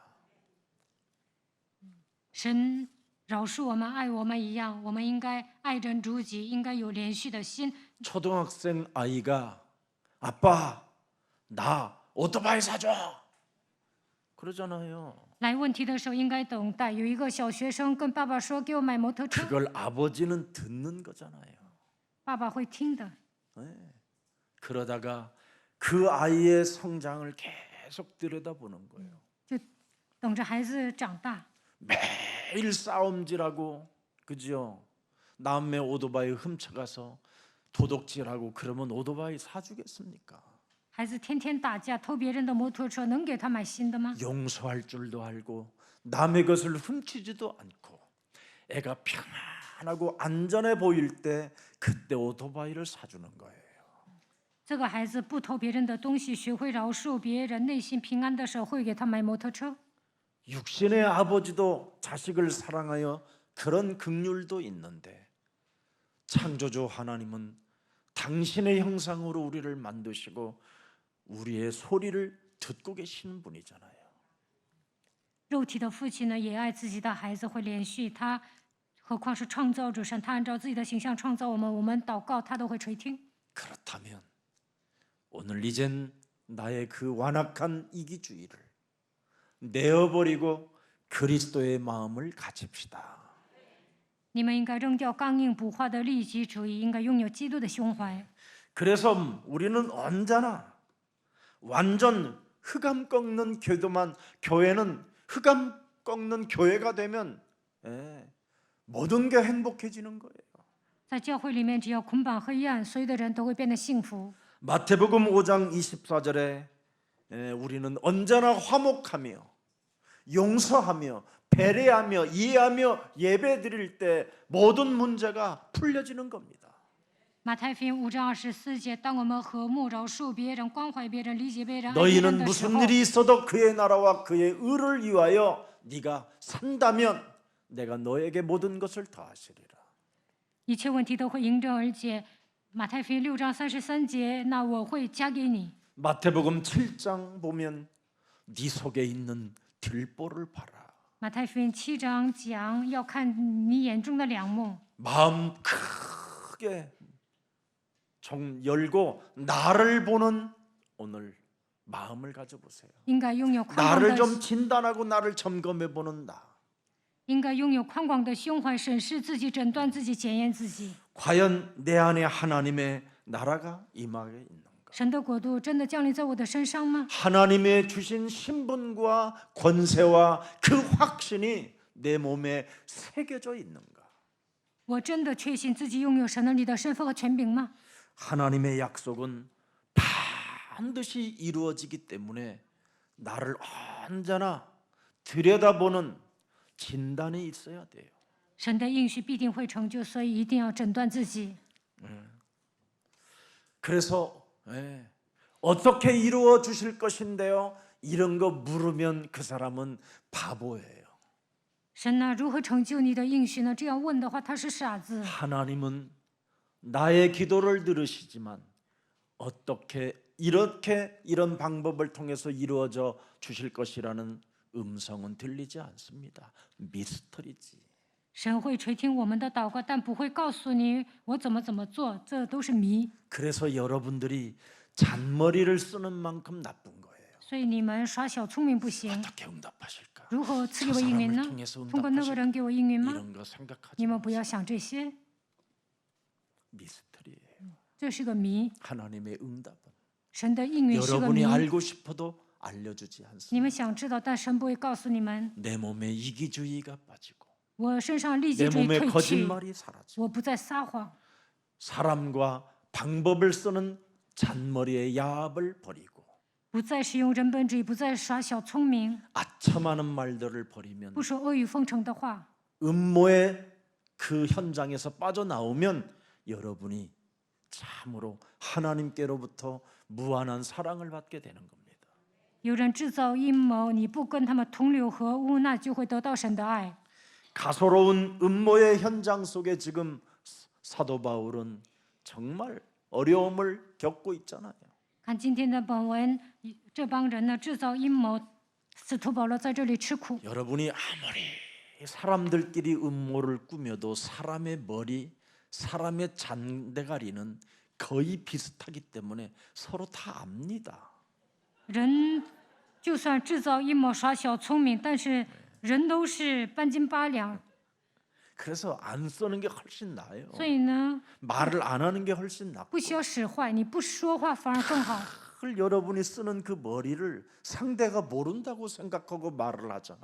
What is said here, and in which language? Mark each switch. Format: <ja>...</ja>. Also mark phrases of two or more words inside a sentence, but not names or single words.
<zh>神饶恕我们，爱我们一样，我们应该爱人如己，应该有连续的心。</zh> <ko>초등학생 아이가 아빠 나 오토바이 사줘 그러잖아요.</ko> <zh>来问题的时候应该等待。有一个小学生跟爸爸说：“给我买摩托车。</zh> <ko>그걸 아버지는 듣는 거잖아요. ”</ko> <zh>爸爸会听的。</zh> <ko>그러다가 그 아이의 성장을 계속 들여다보는 거예요.</ko> <zh>就等着孩子长大。</zh> <ko>매일 싸움질하고 그죠? 남의 오토바이 훔쳐가서 도둑질하고 그러면 오토바이 사주겠습니까?</ko> <zh>孩子天天打架，偷别人的摩托车，能给他买新的吗？</zh> <ko>용서할 줄도 알고 남의 것을 훔치지도 않고 애가 편안하고 안전해 보일 때 그때 오토바이를 사주는 거예요.</ko> <zh>这个孩子不偷别人的东西，学会饶恕别人，内心平安的时候，会给他买摩托车。</zh> <ko>육신의 아버지도 자식을 사랑하여 그런 긍휼도 있는데 창조주 하나님은 당신의 형상으로 우리를 만드시고 우리의 소리를 듣고 계시는 분이잖아요.</ko> <zh>肉体的父亲呢，也爱自己的孩子，会连续他，何况是创造主神？他按照自己的形象创造我们，我们祷告他都会垂听。</zh> <ko>그렇다면 오늘 이젠 나의 그 완악한 이기주의를 내어버리고 그리스도의 마음을 가집시다.</ko> <zh>你们应该扔掉刚硬不化的利己主义，应该拥有基督的胸怀。</zh> <ko>그래서 우리는 언제나 완전 흑암 꺾는 교회는 흑암 꺾는 교회가 되면 모든 게 행복해지는 거예요.</ko> <zh>在教会里面，只要捆绑黑暗，所有的人都会变得幸福。</zh> <ko>마태복음 5장 24절에 우리는 언제나 화목하며 용서하며 배려하며 이해하며 예배 드릴 때 모든 문제가 풀려지는 겁니다.</ko> <zh>马太福音5章24节，当我们和睦、饶恕别人、关怀别人、理解别人、爱别人</zh> <ko>너희는</ko> <zh>的时</zh> <ko>무슨</ko> <zh>候，</zh> <ko>일이 있어도 그의 나라와 그의 의를 위하여 네가 산다면 내가 너에게 모든 것을 더하시리라.</ko> <zh>一切问题都会迎刃而解。马太福音6章33节，那我会加给你。</zh> <ko>마태복음 7장 보면 네 속에 있는 들보를 봐라.</ko> <zh>马太福音7章讲要看你眼中的梁木，</zh> <ko>마음 크게 정 열고 나를 보는 오늘 마음을 가져보세요.</ko> <zh>应该拥有宽广</zh> <ko>나를</ko> <zh>的，</zh> <ko>좀 진단하고 나를 점검해 보는 나.</ko> <zh>应该拥有宽广的胸怀，审视自己，诊断自己，检验自己。</zh> <ko>과연 내 안에 하나님의 나라가 임하게 있는가?</ko> <zh>神的国度真的降临在我的身上吗？</zh> <ko>하나님의 주신 신분과 권세와 그 확신이 내 몸에 새겨져 있는가?</ko> <zh>我真的确信自己拥有神能力的身份和权柄吗？</zh> <ko>하나님의 약속은 반드시 이루어지기 때문에 나를 언제나 들여다보는 진단이 있어야 돼요.</ko> <zh>神的应许必定会成就，所以一定要诊断自己。</zh> <ko>그래서 어떻게 이루어 주실 것인데요? 이런 거 물으면 그 사람은 바보예요.</ko> <zh>神呢，如何成就你的应许呢？这样问的话，他是傻子。</zh> <ko>하나님은 나의 기도를 들으시지만 어떻게 이렇게 이런 방법을 통해서 이루어져 주실 것이라는 음성은 들리지 않습니다. 미스터리지.</ko> <zh>神会垂听我们的祷告，但不会告诉你我怎么做，这都是谜。</zh> <ko>그래서 여러분들이 잔머리를 쓰는 만큼 나쁜 거예요.</ko> <zh>所以你们耍小聪明不行。</zh> <ko>어떻게 응답하실까?</ko> <zh>如何赐给</zh> <ko>저</ko> <zh>我应允</zh> <ko>사람을</ko> <zh>呢？</zh> <ko>통해서</ko> <zh>通过那个</zh> <ko>응답하실까?</ko> <zh>人给我应允吗？</zh> <ko>이런 거 생각하지</ko> <zh>你们不</zh> <ko>마세요.</ko> <zh>要想这些，</zh> <ko>미스터리예요.</ko> <zh>这是个谜。</zh> <ko>하나님의 응답은</ko> <zh>神的应允是个</zh> <ko>여러분이</ko> <zh>谜，</zh> <ko>알고 싶어도 알려주지</ko> <zh>你</zh> <ko>않습니다.</ko> <zh>们想知道，但神不会告诉你们。</zh> <ko>내 몸에 이기주의가 빠지고</ko> <zh>我身上利己</zh> <ko>내</ko> <zh>主义</zh> <ko>몸에</ko> <zh>退去，</zh> <ko>거짓말이 사라지고</ko> <zh>我不再撒谎，</zh> <ko>사람과 방법을 쓰는 잔머리의 야합을 버리고</ko> <zh>不再使用人本主义，不再耍小聪明，</zh> <ko>아첨하는 말들을 버리면</ko> <zh>不说阿谀奉承的话。</zh> <ko>음모의 그 현장에서 빠져나오면 여러분이 참으로 하나님께로부터 무한한 사랑을 받게 되는 겁니다.</ko> <zh>有人制造阴谋，你不跟他们同流合污，那就会得到神的爱。</zh> <ko>가소로운 음모의 현장 속에 지금 사도 바울은 정말 어려움을 겪고 있잖아요.</ko> <zh>看今天的本文，这帮人呢制造阴谋，使徒保罗在这里吃苦。</zh> <ko>여러분이 아무리 사람들끼리 음모를 꾸며도 사람의 머리, 사람의 잔대가리는 거의 비슷하기 때문에 서로 다 압니다.</ko> <zh>人就算制造阴谋耍小聪明，但是人都是半斤八两，</zh> <ko>그래서 안 쓰는 게 훨씬 나아요.</ko> <zh>所以呢，</zh> <ko>말을 안 하는 게 훨씬 낫고</ko> <zh>不需要使坏，你不说话反而更好。</zh> <ko>그걸 여러분이 쓰는 그 머리를 상대가 모른다고 생각하고 말을 하잖아요.</ko>